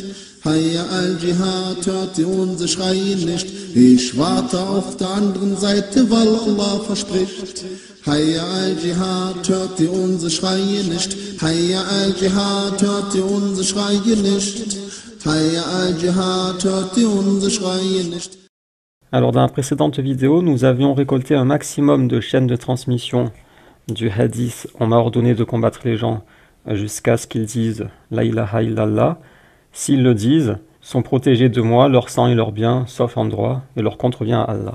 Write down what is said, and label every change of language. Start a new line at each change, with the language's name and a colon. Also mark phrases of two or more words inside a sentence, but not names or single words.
Arabic: حي الجهاد,
German: hört ihr unsere Schreie nicht? Ich warte auf der anderen Seite, weil Allah verspricht.
Arabic: حي الجهاد,
German: hört ihr unsere Schreie nicht?
Arabic: حي الجهاد,
German: hört ihr unsere Schreie nicht?
Arabic: حي الجهاد,
German: hört ihr unsere Schreie nicht?
French: Alors dans la précédente vidéo, nous avions récolté un maximum de chaînes de transmission du hadith. On m'a ordonné de combattre les gens jusqu'à ce qu'ils disent
Arabic: لا إله إلا الله.
French: S'ils le disent, sont protégés de moi, leur sang et leurs biens, sauf en droit, et leur compte revient à Allah.